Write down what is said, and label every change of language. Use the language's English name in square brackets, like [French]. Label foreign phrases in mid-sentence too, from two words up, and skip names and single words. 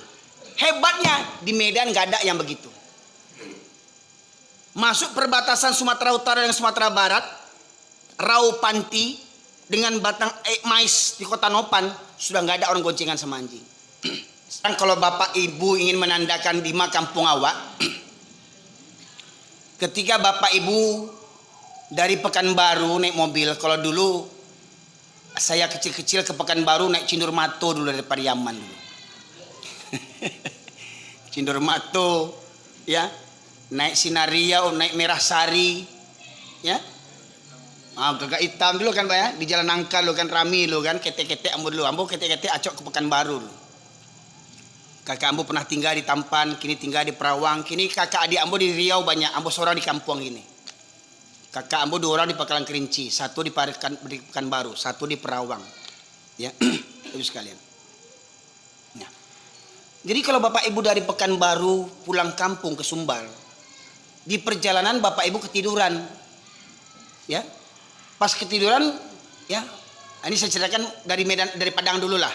[Indonesian] Hebatnya di Medan gak ada yang begitu. Masuk perbatasan Sumatera Utara dan Sumatera Barat, Raupanti dengan batang mais di Kota Nopan sudah nggak ada orang goncengan sama anjing. Sekarang kalau bapak ibu ingin menandakan di kampung awak, ketika bapak ibu dari Pekanbaru naik mobil, kalau dulu saya kecil-kecil ke Pekanbaru naik Cindur Mato dulu dari Pariaman dulu. Cindur Mato, ya, naik Sinariau, naik Merah Sari, ya. [Minangkabau] Gagak hitam dulu kan Pak ya, di Jalan Nangka lo kan rami lo kan, ketek-ketek ambo dulu, ambo ketek-ketek acok ke Pekanbaru dulu. Kakak ambo pernah tinggal di Tampan, kini tinggal di Perawang, kini kakak adik ambo di Riau banyak, ambo seorang di kampung ini. Kakak ambo 2 orang di Pakalan Kerinci, 1 di Pekanbaru, 1 di Perawang. [Indonesian] Ya, itu sekalian. Nah. Jadi kalau bapak ibu dari Pekanbaru pulang kampung ke Sumbar, di perjalanan bapak ibu ketiduran, ya. Pas ketiduran, ya, ini saya ceritakan dari Medan, dari Padang dulu lah.